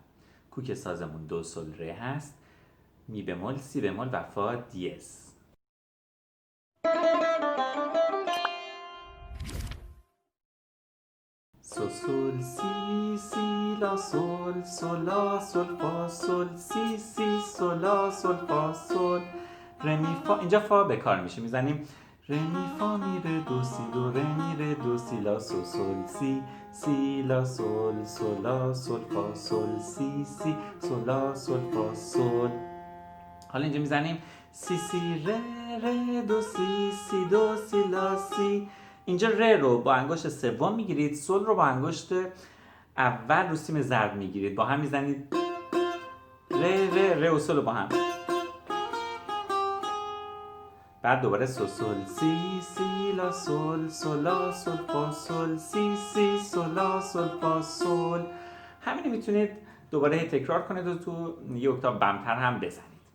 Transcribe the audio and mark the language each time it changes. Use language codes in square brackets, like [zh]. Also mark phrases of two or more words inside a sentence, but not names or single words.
[fa] کوک سازمون دو سل ره هست، می بمول، سی بمول و فا دیز. سو سل سی سی لا سل سل لا سل فا سل سی سی سل لا سل فا سل ره می فا. اینجا فا به کار میشه، میزنیم ره می فا می ره دو سی دو ره می ره دو سی لا سو سل سی سی لا سل سل لا سل فا سل سی سی سل لا سل فا سل. حالا اینجا میزنیم سی سی ره ره دو سی سی دو سی لا سی. اینجا ره رو با انگشت سوم میگیرید، سل رو با انگشت اول رو سیم زرد میگیرید، با هم میزنید ره ره ره و سل رو با هم. بعد دوباره سو سل سی سی لا سل سل لا سل فا سل سی سی سل لا سل فا سل. همین میتونید دوباره تکرار کنید و تو یه اکتاو بمتر هم بزنید.